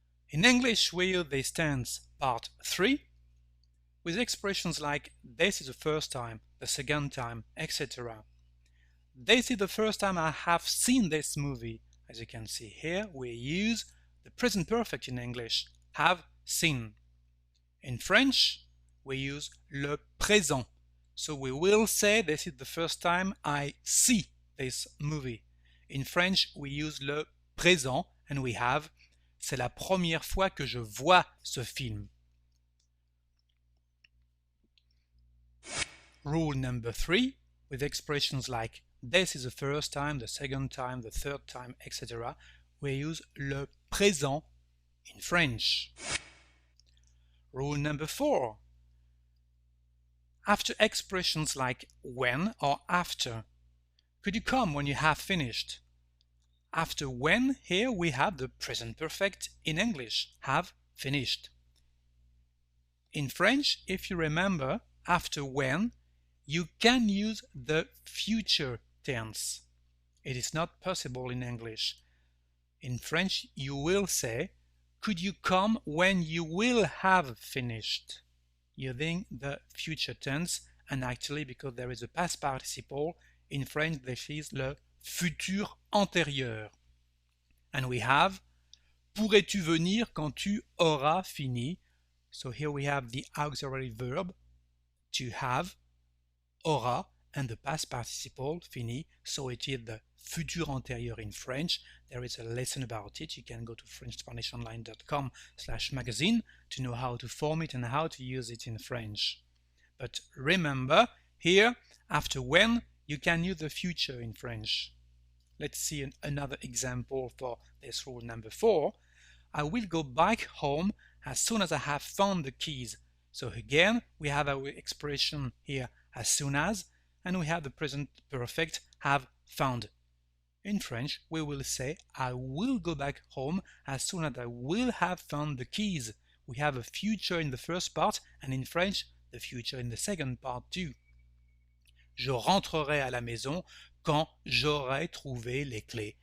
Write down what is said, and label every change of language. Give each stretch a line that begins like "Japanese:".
English: In English, we use this tense, part 3, with expressions like this is the first time, the second time, etc. This is the first time I have seen this movie. As you can see here, we use the present perfect in English, have seen. In French, we use le présent. So we will say this is the first time I see this movie. In French, we use le présent and we have
French: c'est la première fois que je vois ce film.
English: Rule number 3, with expressions like this is the first time, the second time, the third time, etc. we use le présent in French. Rule number 4, after expressions like when or after, could you come when you have finished? After when, here we have the present perfect in English, have finished. In French, if you remember, after when, you can use the future tense. It is not possible in English. In French, you will say, could you come when you will have finished? Using the future tense, and actually because there is a past participle, in French this is le futur antérieur.
French: And we have pourrais-tu venir quand tu auras fini?
English: So here we have the auxiliary verb to have, aura, and the past participle, fini, so it is the futur antérieur in French. There is a lesson about it. You can go to FrenchSpanishOnline.com/magazine to know how to form it and how to use it in French. But remember, here, after when, you can use the future in French. Let's see another example for this rule number 4. I will go back home as soon as I have found the keys. So again, we have our expression here as soon as, and we have the present perfect have found. In French, we will say I will go back home as soon as I will have found the keys. We have a future in the first part, and in French, the future in the second part too.
French: Je rentrerai à la maison quand j'aurai trouvé les clés.